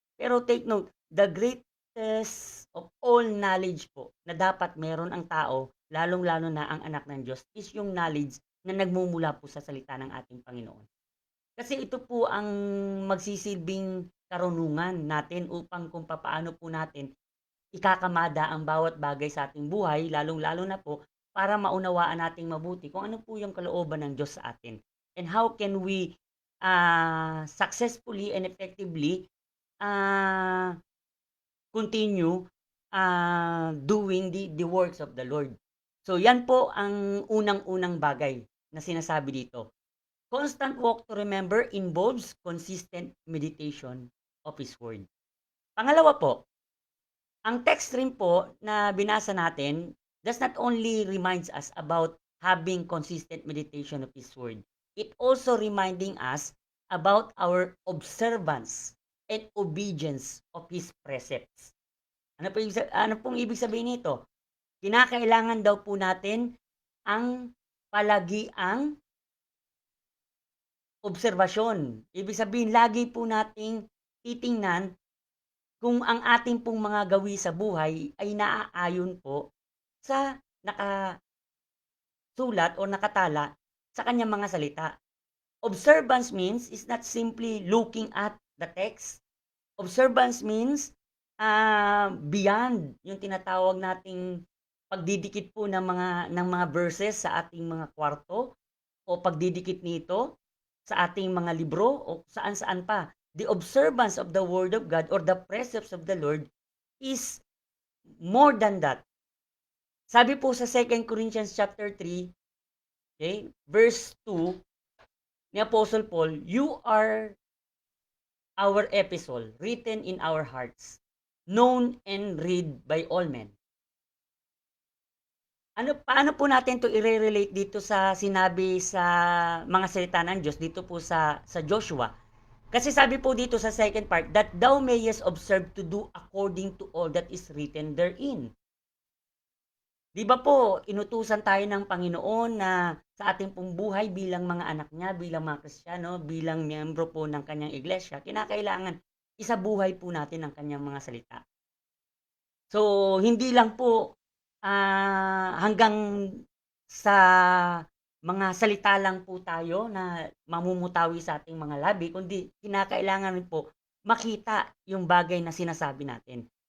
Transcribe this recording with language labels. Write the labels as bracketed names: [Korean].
[Filipino] Pero [English] take note, the greatest of all knowledge [Filipino] po na dapat meron ang tao, lalong-lalo na ang anak ng Diyos, is yung knowledge na nagmumula po sa salita ng ating Panginoon. Kasi ito po ang magsisilbing karunungan natin upang kung papaano po natin ikakamada ang bawat bagay sa ating buhay, lalong-lalo na po para maunawaan nating mabuti kung ano po yung kalooban ng Diyos sa atin. [English] And how can we successfully and effectively uh, continue doing the works of the Lord. [Filipino] So yan po ang unang-unang bagay na sinasabi dito. [English] Constant walk to remember involves consistent meditation of His Word. [Filipino] Pangalawa po, ang text rin po na binasa natin [English] does not only reminds us about having consistent meditation of His Word, it also reminding us about our observance and obedience of His precepts. [Filipino] Ano pong ibig sabihin nito? Kinakailangan daw po natin ang palagiang obserbasyon. Ibig sabihin, lagi po nating titingnan kung ang ating pong mga gawi sa buhay ay naaayon po sa nakasulat o nakatala sa kanyang mga salita. [English] Observance means is not simply looking at the text. Observance means beyond [Filipino] yung tinatawag nating pagdidikit po ng mga verses sa ating mga kwarto o pagdidikit nito sa ating mga libro o saan-saan pa. [English] The observance of the Word of God or the precepts of the Lord is more than that. [Filipino] Sabi po sa [English] 2 Corinthians chapter 3, okay, verse 2 ni Apostle Paul, you are our epistle written in our hearts, known and read by all men. [Filipino] Paano po natin 'to ire-relate dito sa sinabi sa mga salita ng Diyos dito po sa Joshua? Kasi sabi po dito sa [English] second part, that thou mayest observe to do according to all that is written therein. [Filipino] Di ba po, inutusan tayo ng Panginoon na sa ating pong buhay bilang mga anak niya, bilang mga Kristiyano, bilang miyembro po ng kanyang iglesia, kinakailangan isabuhay po natin ang kanyang mga salita. So, hindi lang po hanggang sa mga salita lang po tayo na mamumutawi sa ating mga labi, kundi kinakailangan rin po makita yung bagay na sinasabi natin.